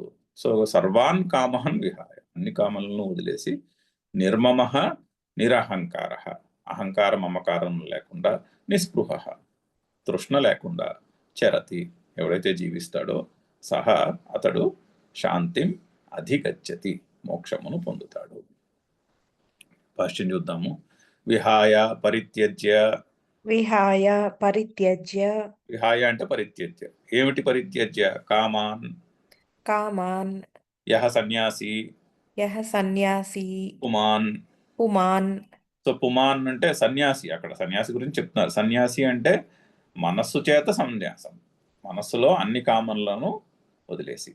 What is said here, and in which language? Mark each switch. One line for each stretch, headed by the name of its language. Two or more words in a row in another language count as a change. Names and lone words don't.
Telugu: సో
Sanskrit: సర్వాన్ కామాన్ విహాయ,
Telugu: అన్ని కామాలను వదిలేసి
Sanskrit: నిర్మమ నిరహంకార,
Telugu: అహంకార మమకారం లేకుండా, నిస్పృహ, తృష్ణ లేకుండా, చరతి, ఎవడైతే జీవిస్తాడో సహా అతడు
Sanskrit: శాంతిం అధిగచ్చతి,
Telugu: మోక్షమును పొందుతాడు. భాష్యం చూద్దాము.
Sanskrit: విహాయ పరిత్యజ్య. విహాయ పరిత్యజ్య.
Telugu: విహాయ అంటే పరిత్యజ్య. ఏమిటి పరిత్యజ్య? కామాన్. కామాన్.
Sanskrit: యహ సన్యాసి. యహ సన్యాసి. పుమాన్. పుమాన్.
Telugu: సో పుమాన్ అంటే సన్యాసి, అక్కడ సన్యాసి గురించి చెప్తున్నారు. సన్యాసి అంటే మనస్సు చేత సన్యాసం, మనస్సులో అన్ని కామనలను వదిలేసి.